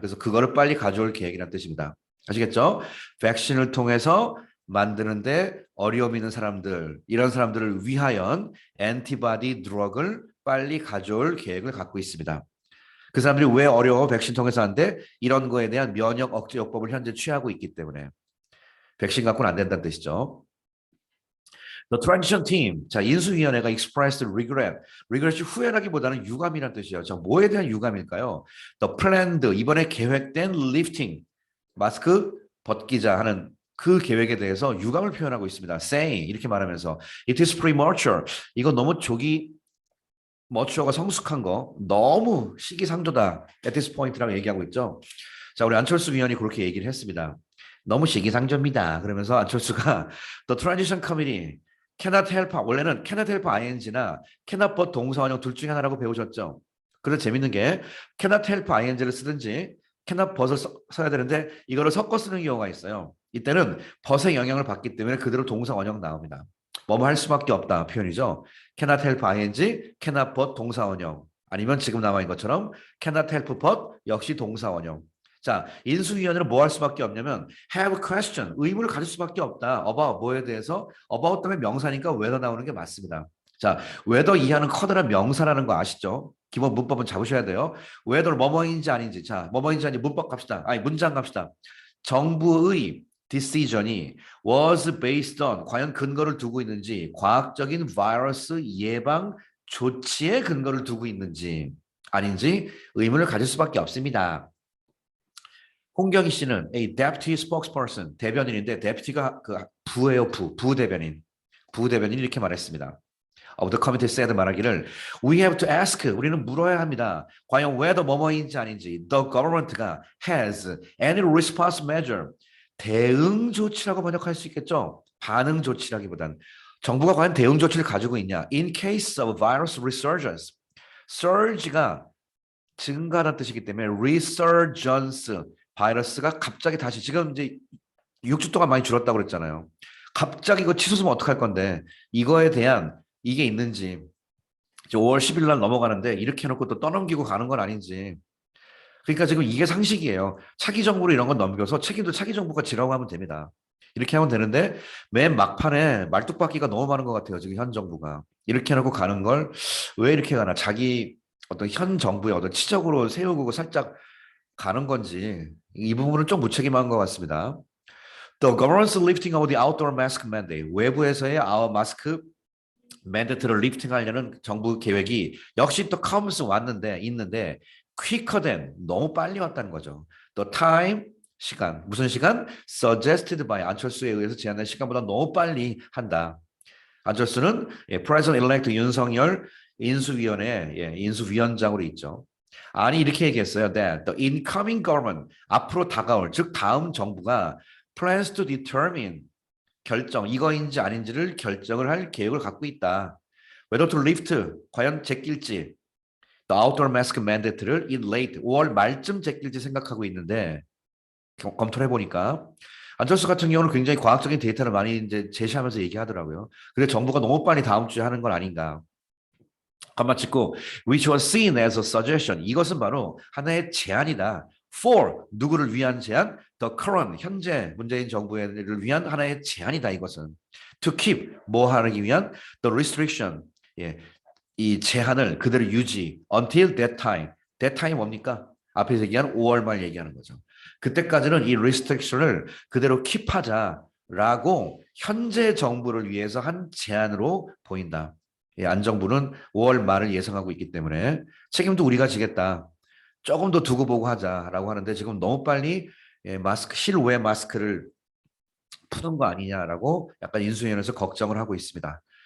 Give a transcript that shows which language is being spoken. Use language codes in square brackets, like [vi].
[ko] 그래서 그거를 빨리 가져올 계획이라는 뜻입니다. 아시겠죠? 백신을 통해서 만드는데 어려움 있는 사람들, 이런 사람들을 위하여 엔티바디 드럭을 빨리 가져올 계획을 갖고 있습니다. 그 사람들이 왜 어려워? 백신 통해서 한데 이런 거에 대한 면역 억제 요법을 현재 취하고 있기 때문에 백신 갖고는 안 된다는 뜻이죠. [en] The transition team, 자 인수위원회가 expressed regret. [ko] regret이 후회라기보다는 유감이라는 뜻이에요. 자 뭐에 대한 유감일까요? The planned 이번에 계획된 lifting 마스크 벗기자 하는 그 계획에 대해서 유감을 표현하고 있습니다. [en] saying 이렇게 말하면서 it is premature. [ko] 이거 너무 머추어가 성숙한 거 너무 시기상조다. at this point라고 얘기하고 있죠. 자 우리 안철수 위원이 그렇게 얘기를 했습니다. 너무 시기상조입니다. [en] 그러면서 안철수가 the transition committee cannot help 원래는 cannot help ing나 cannot but 동사원형 둘 중에 하나라고 배우셨죠. [ko] 그래서 재밌는 게 cannot help ing를 쓰든지 cannot but을 써야 되는데 이거를 섞어 쓰는 경우가 있어요. 이때는 but의 영향을 받기 때문에 그대로 동사 원형 나옵니다. 뭐뭐 할 수밖에 없다 표현이죠. cannot help ing, cannot but 동사 원형 아니면 지금 나와 있는 것처럼 cannot help but 역시 동사 원형. 자, 인수위원회는 뭐 할 수밖에 없냐면 have question, 의문을 가질 수밖에 없다. about 뭐에 대해서 about 때문에 명사니까 whether 나오는 게 맞습니다. 자, whether 이하는 커다란 명사라는 거 아시죠? 기본 문법은 잡으셔야 돼요. whether 뭐뭐인지 아닌지. 자, 뭐뭐인지 아닌지 문법 갑시다. 아니, 문장 갑시다. 정부의 decision이 was based on 과연 근거를 두고 있는지 과학적인 바이러스 예방 조치에 근거를 두고 있는지 아닌지 의문을 가질 수밖에 없습니다. 홍경희 씨는 a deputy spokesperson 대변인인데 deputy가 그 부예요. 부대변인 이렇게 말했습니다. [en] of the committee said 말하기를 we have to ask 우리는 물어야 합니다. [ko] 과연 whether 뭐뭐인지 아닌지 the government가 has any response measure 대응 조치라고 번역할 수 있겠죠. 반응 조치라기보단 정부가 과연 대응 조치를 가지고 있냐. In case of virus resurgence surge가 증가하는 뜻이기 때문에 resurgence 바이러스가 갑자기 다시 지금 이제 6주 동안 많이 줄었다고 그랬잖아요. 갑자기 이거 치솟으면 어떡할 건데 이거에 대한 이게 있는지 이제 5월 10일 날 넘어가는데 이렇게 해놓고 또 떠넘기고 가는 건 아닌지 그러니까 지금 이게 상식이에요. 차기 정부로 이런 건 넘겨서 책임도 차기 정부가 지라고 하면 됩니다. 이렇게 하면 되는데 맨 막판에 말뚝박기가 너무 많은 것 같아요. 지금 현 정부가 이렇게 해놓고 가는 걸 왜 이렇게 가나 자기 어떤 현 정부의 어떤 치적으로 세우고 살짝 가는 건지 이 부분은 좀 무책임한 것 같습니다. [en] The government's lifting of the outdoor mask mandate 외부에서의 마스크 [ko] 맨데트를 리프팅하려는 정부 계획이 역시 또 comes 있는데 quicker than 너무 빨리 왔다는 거죠. The time 시간 무슨 시간? Suggested by 안철수에 의해서 제안된 시간보다 너무 빨리 한다. 안철수는 President-elect 윤석열 인수위원회 인수위원장으로 있죠. 아니 이렇게 얘기했어요. That the incoming government 앞으로 다가올 즉 다음 정부가 plans to determine 결정 이거인지 아닌지를 결정을 할 계획을 갖고 있다. Whether to lift 과연 제낄지 the outdoor mask mandate를 in late 5월 말쯤 제낄지 생각하고 있는데 검토를 해보니까 안철수 같은 경우는 굉장히 과학적인 데이터를 많이 이제 제시하면서 얘기하더라고요. 그래 정부가 너무 빨리 다음 주에 하는 건 아닌가. 가만 찍고 which was seen as a suggestion 이것은 바로 하나의 제안이다. for 누구를 위한 제안? the current 현재 문재인 정부를 위한 하나의 제안이다 이것은. to keep 뭐 하기 위한? [en] the restriction 이 제한을 그대로 유지 until that time. that time 뭡니까? [ko] 앞에서 얘기한 5월 말 얘기하는 거죠. 그때까지는 이 restriction을 그대로 킵하자라고 현재 정부를 위해서 한 제안으로 보인다. 안 정부는 5월 말을 예상하고 있기 때문에 책임도 우리가 지겠다. 조금 더 두고 보고 하자라고 하는데 지금 너무 빨리 실외 마스크를 푸는 거 아니냐라고 약간 인수위원회에서 걱정을 하고 있습니다.